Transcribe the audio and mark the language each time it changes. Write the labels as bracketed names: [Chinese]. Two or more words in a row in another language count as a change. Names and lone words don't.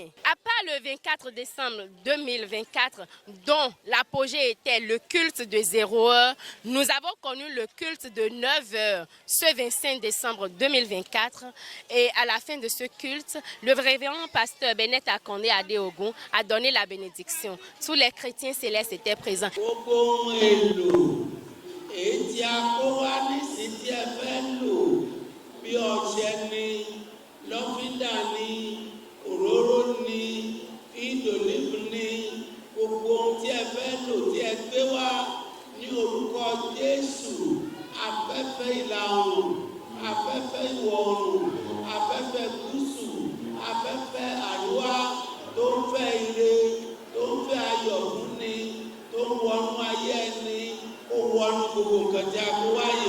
[French] À part le 24 décembre 2024, dont l'apogée était le culte de 0 heure, nous avons connu le culte de 9 heures ce 25 décembre 2024. Et à la fin de ce culte, le révérend pasteur Bennett Akandé Adéogun a donné la bénédiction. Tous les chrétiens célestes étaient présents. [Yoruba] Òróró ni, ìdòlébù ni, gbogbo ohun tí ẹ fẹ́ lò tí ẹ gbé wá ní orúkọ Jésù, afẹ́fẹ́ ìlà oòrùn, afẹ́fẹ́ ìwọ̀ oòrùn, afẹ́fẹ́ gúúsù, afẹ́fẹ́ àríwá tó ń fẹ́ ire, tó ń fẹ́ ayọ̀ fún ni, tó ń wọnú ayé ẹni, ó wọnú gbogbo nǹkan tí a kó wáyé.